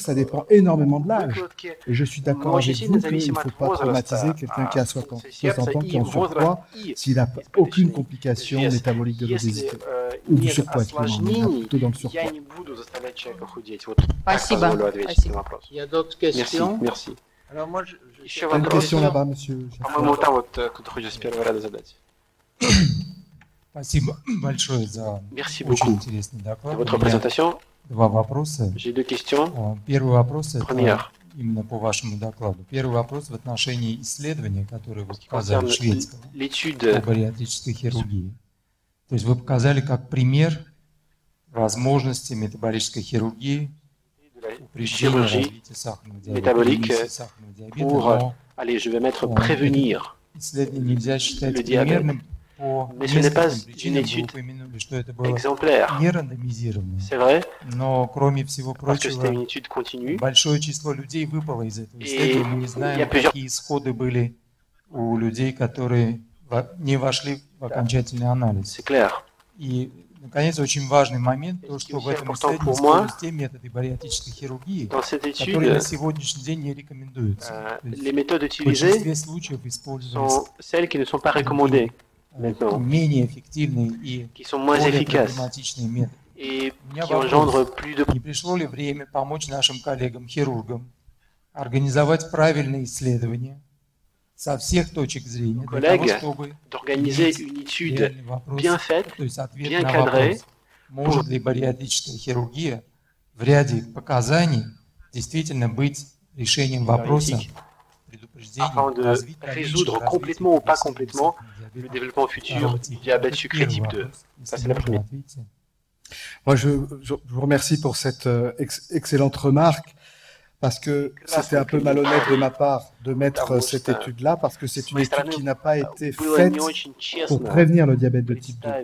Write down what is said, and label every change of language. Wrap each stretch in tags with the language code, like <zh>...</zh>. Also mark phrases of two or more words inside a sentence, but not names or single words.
<fr>Ça dépend énormément de l'âge. Et je suis d'accord avec vous qu'il ne faut pas traumatiser quelqu'un qui a 60 ans, qui est en surpoids, s'il n'a aucune complication métabolique de l'obésité ou du surpoids, plutôt dans le surpoids. Il y a d'autres questions? Merci. Alors moi, Une question là-bas, monsieur.</fr> <ru>По-моему, там вот кто-то хочет с первого ряда задать. Спасибо большое за</ru> <fr>Merci</fr> <ru>очень</ru> <fr>beaucoup</fr> <ru>интересный</ru> <fr>de</fr> <ru>доклад.</ru> <fr>votre</fr> <ru>У меня</ru> <fr>présentation.</fr> <ru>два вопроса.</ru> <fr>J'ai deux questions.</fr> <ru>Первый вопрос это</ru> <fr>Première,</fr> <ru>именно по вашему докладу. Первый вопрос в отношении исследования, которое вы</ru> <fr>qui</fr> <ru>показали,</ru> <fr>concerne</fr> <ru>шведского, по</ru> <fr>l'étude</fr> <ru>бариатрической хирургии. То есть вы показали как пример возможности метаболической хирургии, упреждения развития сахарного диабета, ремиссии сахарного диабета, но</ru> <fr>allez, je vais mettre prévenir</fr> <ru>исследование нельзя считать</ru> <fr>le diabète.</fr> <ru>примерным по</ru> <fr>Mais ce n'est pas</fr> <ru>нескольким</ru> <fr>une</fr> <ru>причинам. Вы</ru> <fr>étude</fr> <ru>упомянули, что это было</ru> <fr>exemplaire.</fr> <ru>не рандомизированное.</ru> <fr>C'est vrai,</fr> <ru>Но, кроме всего</ru> <fr>parce que c'était</fr> <ru>прочего,</ru> <fr>une étude continue.</fr> <ru>большое число людей выпало из этого И исследования. Мы не я знаем, какие исходы были у людей, которые не вошли в окончательный анализ.</ru> <fr>C'est clair.</fr> <ru>И, наконец, очень важный момент, то, что в этом исследовании используются те методы бариатрической хирургии,</ru> <fr>Dans cette</fr> <ru>которые на</ru> <fr>étude,</fr> <ru>сегодняшний день не рекомендуются. То есть</ru> <fr>les méthodes</fr> <ru>в</ru> <fr>utilisées</fr> <ru>большинстве случаев использовались</ru> <fr>sont celles qui ne sont pas recommandées maintenant,</fr> <ru>менее эффективные и</ru> <fr>qui sont moins</fr> <ru>более</ru> <fr>efficaces</fr> <ru>проблематичные методы.</ru> <fr>et</fr> <ru>У меня</ru> <fr>qui</fr> <ru>вопрос.</ru> <fr>engendrent plus de</fr> <ru>Не пришло ли время помочь нашим коллегам-хирургам организовать правильные исследования со всех точек зрения, для того,</ru> <fr>collègues</fr> <ru>чтобы</ru> <fr>d'organiser</fr> <ru>иметь</ru> <fr>une étude</fr> <ru>реальный вопрос,</ru> <fr>bien faite,</fr> <ru>то есть ответ</ru> <fr>bien</fr> <ru>на</ru> <fr>cadrée,</fr> <ru>вопрос, может ли бариатрическая хирургия в ряде показаний действительно быть решением вопроса предупреждения</ru> <fr>afin de</fr> <ru>развития</ru> <fr>résoudre complètement ou pas complètement le développement futur du diabète sucré type 2. Ça, c'est la première. Moi, je vous remercie pour cette excellente remarque, parce que c'était un peu malhonnête de ma part de mettre cette étude-là, parce que c'est une étude qui n'a pas été faite pour prévenir le diabète de type 2.</fr>